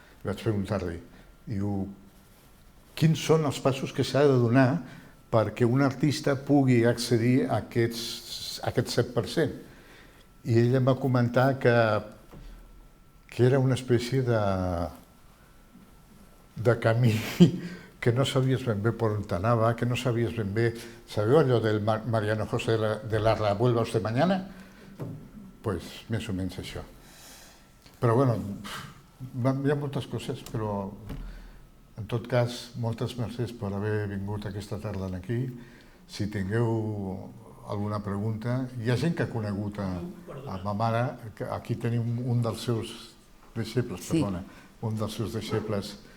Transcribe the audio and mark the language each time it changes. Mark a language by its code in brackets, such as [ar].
[ca] I vaig preguntar-li, diu, quins són els passos que s'ha de donar perquè un artista pugui accedir a aquest 7%? I ell em va comentar que era una espècie de camí que no sabies ben bé per on t'anava, que no sabies ben bé... Sabeu allò del Mariano José de Larra, [es] ¿vuelva usted mañana? [ca] Pues més o menys això. Però bueno, hi ha moltes coses, però en tot cas, moltes mercès per haver vingut aquesta tarda aquí. Si tingueu alguna pregunta, hi ha gent que ha conegut a ma mare, aquí tenim un dels seus deixebles, perdona, un dels seus deixebles.